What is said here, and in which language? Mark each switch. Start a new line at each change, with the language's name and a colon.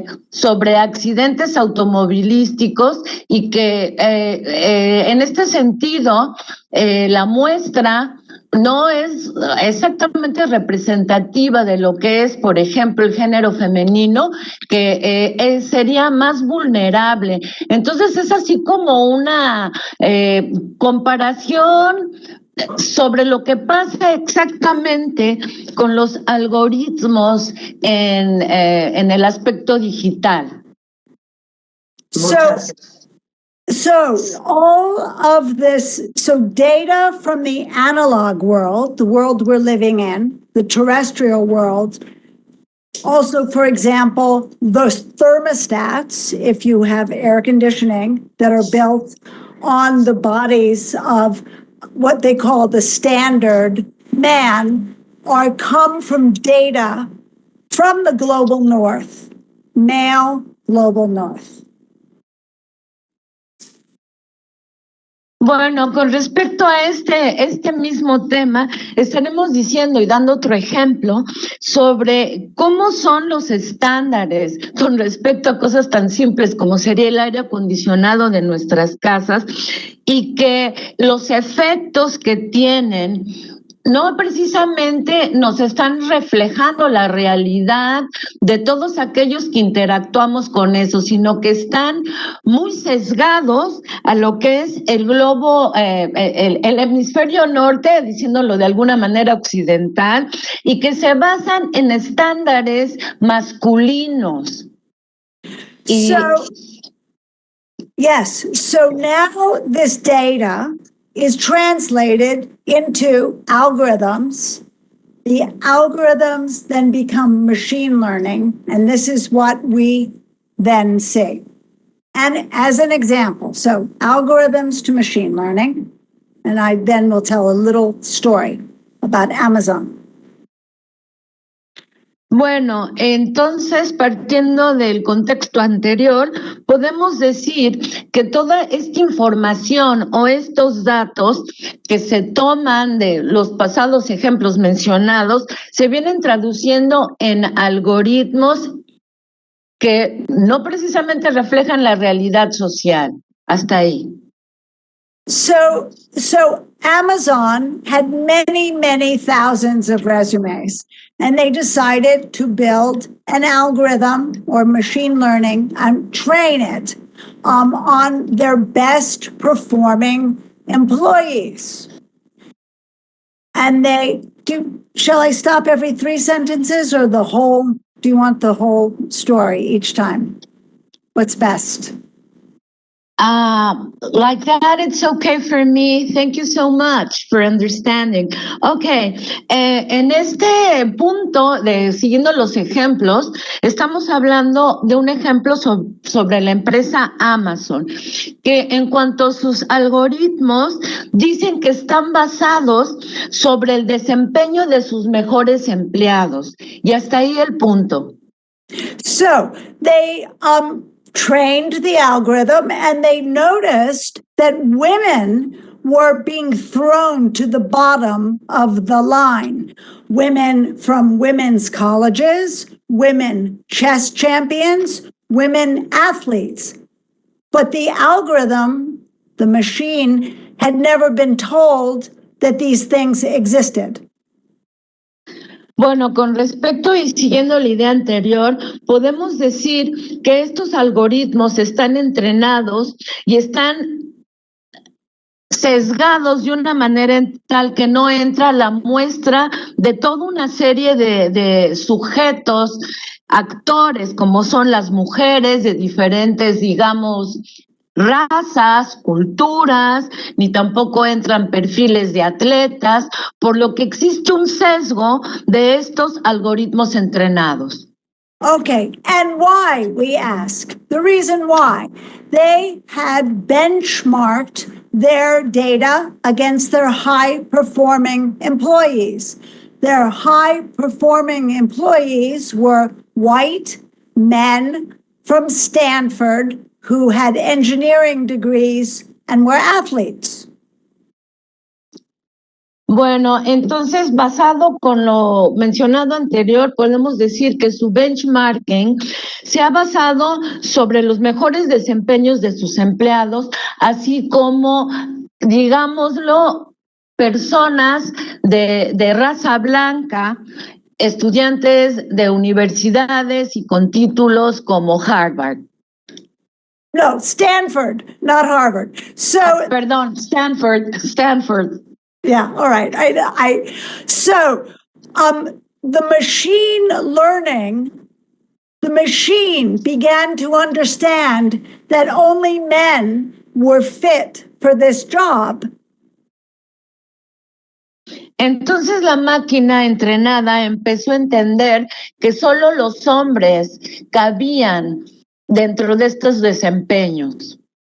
Spanish: sobre accidentes automovilísticos y que en este sentido la muestra no es exactamente representativa de lo que es, por ejemplo, el género femenino, que sería más vulnerable. Entonces es así como una comparación sobre lo que pasa exactamente con los algoritmos en el aspecto digital.
English: So all of this, so data from the analog world, the world we're living in, the terrestrial world, also, for example, the thermostats, if you have air conditioning that are built on the bodies of what they call the standard man, are come from data from the global north, male global north.
Spanish: Bueno, con respecto a este mismo tema, estaremos diciendo y dando otro ejemplo sobre cómo son los estándares con respecto a cosas tan simples como sería el aire acondicionado de nuestras casas y que los efectos que tienen no precisamente nos están reflejando la realidad de todos aquellos que interactuamos con eso, sino que están muy sesgados a lo que es el globo, el hemisferio norte, diciéndolo de alguna manera occidental, y que se basan en estándares masculinos.
English: So now this data is translated into algorithms. The algorithms then become machine learning, and this is what we then see. And as an example, so algorithms to machine learning, and I then will tell a little story about Amazon.
Spanish: Bueno, entonces, partiendo del contexto anterior, podemos decir que toda esta información o estos datos que se toman de los pasados ejemplos mencionados se vienen traduciendo en algoritmos que no precisamente reflejan la realidad social. Hasta ahí.
English: So Amazon had many thousands of resumes, and they decided to build an algorithm or machine learning and train it on their best performing employees. And shall I stop every 3 sentences or do you want the whole story each time? What's best? Like that, it's okay for me. Thank you so much for understanding.
Spanish: Okay, en este punto de siguiendo los ejemplos, estamos hablando de un ejemplo sobre la empresa Amazon, que en cuanto a sus algoritmos dicen que están basados sobre el desempeño de sus mejores empleados. Y hasta ahí el punto.
English: So they trained the algorithm, and they noticed that women were being thrown to the bottom of the line. Women from women's colleges, women chess champions, women athletes. But the algorithm, the machine, had never been told that these things existed.
Spanish: Bueno, con respecto y siguiendo la idea anterior, podemos decir que estos algoritmos están entrenados y están sesgados de una manera tal que no entra la muestra de toda una serie de sujetos, actores, como son las mujeres de diferentes, digamos, razas, culturas, ni tampoco entran perfiles de atletas, por lo que existe un sesgo de estos algoritmos entrenados.
English: Okay, and why, we ask? The reason why. They had benchmarked their data against their high-performing employees. Their high-performing employees were white men from Stanford who had engineering degrees and were athletes.
Spanish: Bueno, entonces, basado con lo mencionado anterior, podemos decir que su benchmarking se ha basado sobre los mejores desempeños de sus empleados, así como, digámoslo, personas de raza blanca, estudiantes de universidades y con títulos como Harvard.
English: No, Stanford, not Harvard. So,
Spanish: Perdón, Stanford.
English: yeah, all right. So the machine learning, the machine began to understand that only men were fit for this job.
Spanish: Entonces la máquina entrenada empezó a entender que solo los hombres cabían dentro de estos desempeños.